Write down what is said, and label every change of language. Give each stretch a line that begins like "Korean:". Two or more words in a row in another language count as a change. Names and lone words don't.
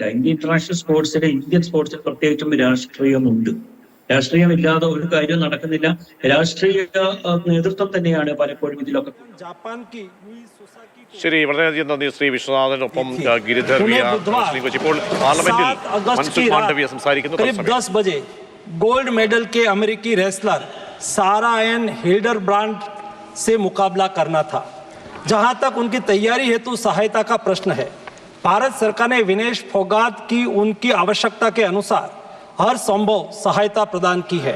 Malayalam: ഇന്റർനാഷണൽ സ്പോർട്സിൽ, ഇന്ത്യൻ സ്പോർട്സിൽ പ്രത്യേകിച്ചും രാഷ്ട്രീയമുണ്ട്. രാഷ്ട്രീയമില്ലാതെ ഒരു കാര്യവും നടക്കുന്നില്ല. രാഷ്ട്രീയ നേതൃത്വം തന്നെയാണ് പലപ്പോഴും ഇതിലൊക്കെ. ശരി, വളരെയധികം നന്ദി ശ്രീ വിശ്വനാഥൻ. ഒപ്പം ഗിരിധർ ഇപ്പോൾ പാർലമെന്റിൽ മൻസുഖ് മാണ്ഡവ്യ സംസാരിക്കുന്നു.
Hindi: 10 बजे गोल्ड मेडल के अमेरिकी रेसलर सारा एन हिल्डरब्रांड से मुकाबला करना था, जहां तक उनकी तैयारी हेतु सहायता का प्रश्न है। भारत सरकार ने विनेश फोगाट की उनकी आवश्यकता के अनुसार हर संभव सहायता प्रदान की है।